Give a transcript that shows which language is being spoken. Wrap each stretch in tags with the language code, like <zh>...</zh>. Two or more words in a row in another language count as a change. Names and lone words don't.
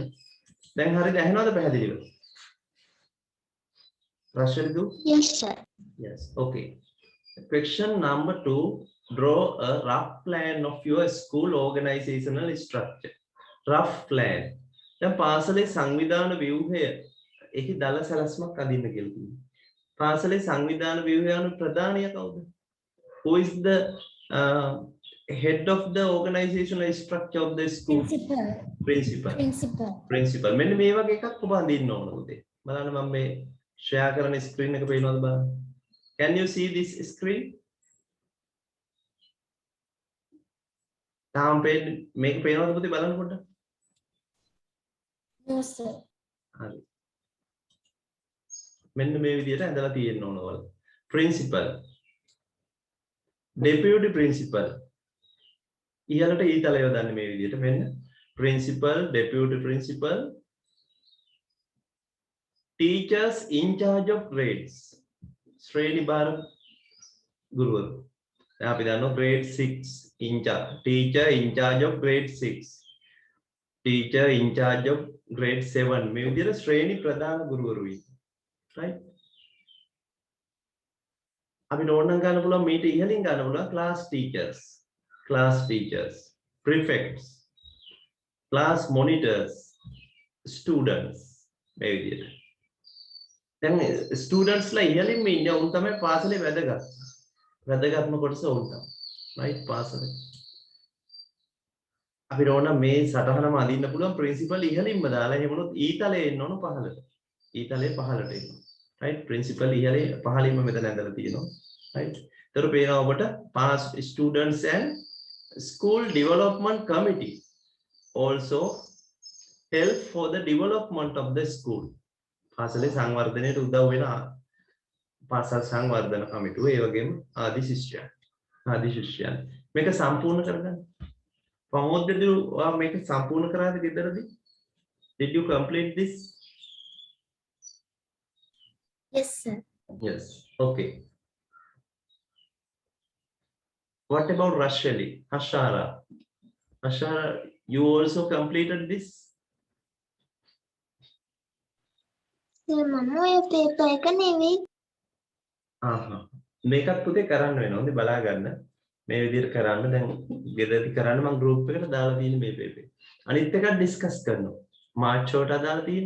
<si>දැන් හරියට ඇහෙනවද පැහැදිලිව? Rashadu?</si> <en>Yes, sir. Yes, okay. Question number 2. Draw a rough plan of your school organizational structure. Rough plan.</en> <si>දැන් පාසලේ සංවිධාන ව්‍යුහය එහි දල සැලැස්මක් අදින්න කියලා තියෙනවා. පාසලේ සංවිධාන ව්‍යුහය අනු ප්‍රධානියා කවුද?</si> <en>Who is the head of the organizational structure of the school? Principal.</en> <si>මෙන්න මේ වගේ එකක් ඔබ අඳින්න ඕන උදේ. බලන්න මම මේ share කරන screen එක පේනවද බලන්න.</si> <en>Can you see this screen?</en> <si>තාම මේක පේනවද පුතේ බලන්න පොඩ්ඩක්.</si> <en>No, sir.</en> <si>හරි. මෙන්න මේ විදිහට ඇඳලා තියෙන්න ඕන ඔයාලා.</si> <en>Principal. Deputy principal.</en> <si>ඉහළට ඊතල යොදන්නේ මේ විදිහට මෙන්න</si> <en>principal, deputy principal, teachers in charge of grades.</en> <si>ශ්‍රේණි භාර ගුරුවරු. දැන් අපි දන්නවා</si> <en>grade 6 in charge. Teacher in charge of grade 6. Teacher in charge of grade 7.</en> <si>මේ විදිහට ශ්‍රේණි ප්‍රධාන ගුරුවරු ඉන්නේ. right? අපිට ඕනනම් ගන්න පුළුවන් මීට ඉහළින් ගන්න පුළුවන්</si> <en>class teachers, prefects, class monitors students</en> <si>මේ විදිහට. දැන් students ලා ඉහළින්ම ඉන්නේ උන් තමයි පාසලේ වැදගත්ම කොටස උන් තමයි. right පාසලේ. අපිට ඕන මේ සටහනම අදින්න පුළුවන් principal ඉහළින්ම දාලා එහෙම වුණොත් ඊතලයේ එන්න ඕන පහළට. ඊතලයේ පහළට එන්න. right principal ඉහළේ පහළින්ම මෙතන ඇඳලා තියෙනවා. right. ඒතර පේනවා ඔබට</si> <en>past students and school development committee also help for the development of the school.</en> <si>පාසලේ සංවර්ධනයට උදව් වෙන පාසල් සංවර්ධන කමිටුව ඒ වගේම ආදි ශිෂ්‍යයන් මේක සම්පූර්ණ කරගන්න. ප්‍රමෝදදී ඔයා මේක සම්පූර්ණ කරාද ගෙදරදී?</si> <en>Did you complete this? Yes, sir. Yes. Okay. What about Rashali? Hashara, you also completed this?</en> <si>මම ඔය පේපර් එක නෙවෙයි. මේකත් පුතේ කරන්න වෙනවා. හොඳේ බලා ගන්න. මේ විදිහට කරන්න දැන් ගෙදරදී කරන්න මම group එකට දාලා තියෙන මේ පේපර්. අනිත් එකත් ඩිස්කස් කරනවා. මාර්ච් වලට දාලා තියෙන්නේ.</si>